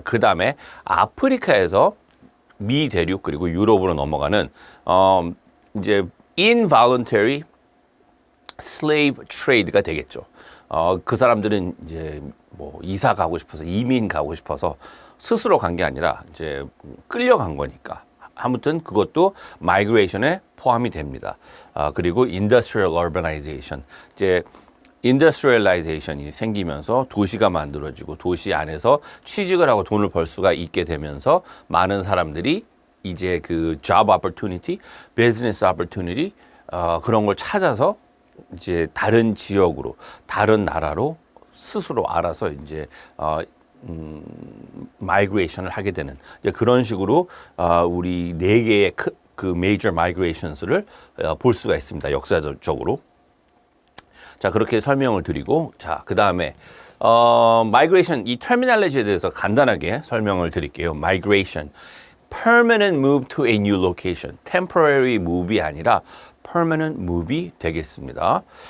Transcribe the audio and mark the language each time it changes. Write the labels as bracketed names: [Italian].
[Korean] 그 다음에 아프리카에서 미 대륙 그리고 유럽으로 넘어가는 이제 involuntary slave trade가 되겠죠. 그 사람들은 이제 뭐 이사 가고 싶어서 이민 가고 싶어서 스스로 간 게 아니라 이제 끌려간 거니까. 아무튼 그것도 migration에 포함이 됩니다. 그리고 industrial urbanization. 이제 industrialization이 생기면서 도시가 만들어지고 도시 안에서 취직을 하고 돈을 벌 수가 있게 되면서 많은 사람들이 이제 그 [English] job opportunity, business opportunity [Korean] 그런 걸 찾아서 이제 다른 지역으로, 다른 나라로 스스로 알아서 이제 마이그레이션을 하게 되는 이제 그런 식으로 우리 네 개의 그 major migrations를 볼 수가 있습니다. 역사적으로. 자, 그렇게 설명을 드리고 자, 그다음에 migration 이 terminology에 대해서 간단하게 설명을 드릴게요. [English] migration permanent move to a new location. [Korean] temporary move이 아니라 permanent move이 되겠습니다.